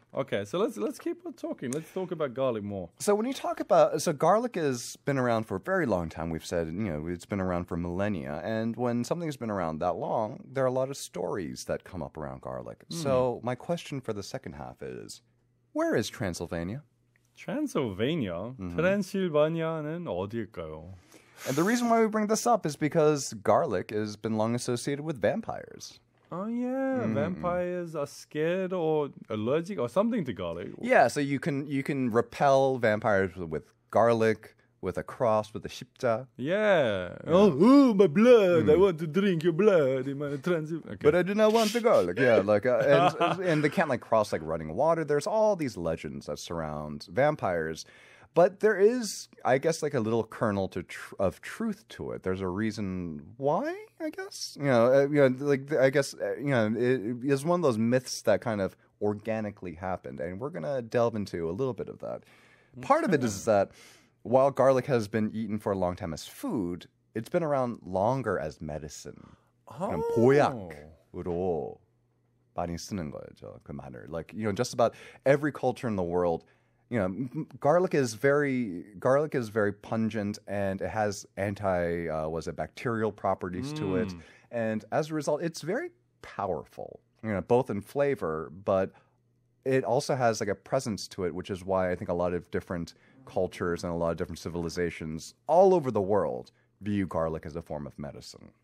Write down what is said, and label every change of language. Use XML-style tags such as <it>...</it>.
<en>Okay, so let's keep on talking. Let's talk about garlic more. So when you talk about, garlic has been around for a very long time. We've said, it's been around for millennia. And when something's been around that long, there are a lot of stories that come up around garlic. So my question for the second half is, where is Transylvania? Transylvania?</en> <ko>트랜실바니아는 어디일까요?</ko> <en>And the reason why we bring this up is because garlic has been long associated with vampires. Oh yeah, vampires are scared or allergic or something to garlic. Yeah, so you can repel vampires with garlic, with a cross, with a shipja. Yeah. Oh, my blood! I want to drink your blood in my transit. Okay. But I do not want the garlic. Yeah, like and they can't like cross like running water. There's all these legends that surround vampires, but there is, I guess, like a little kernel of truth to it. There's a reason why, I guess. Like I guess it is one of those myths that kind of organically happened, and we're gonna delve into a little bit of that. Part of it is that while garlic has been eaten for a long time as food, it's been around longer as medicine.</en> <ko>그냥 보약으로 많이 쓰는 거죠. 그 마늘.</ko> <en>Like, just about every culture in the world, garlic is very pungent, and it has bacterial properties to it. And as a result, it's very powerful, both in flavor, but it also has like a presence to it, which is why I think a lot of different cultures and a lot of different civilizations all over the world view garlic as a form of medicine.</en>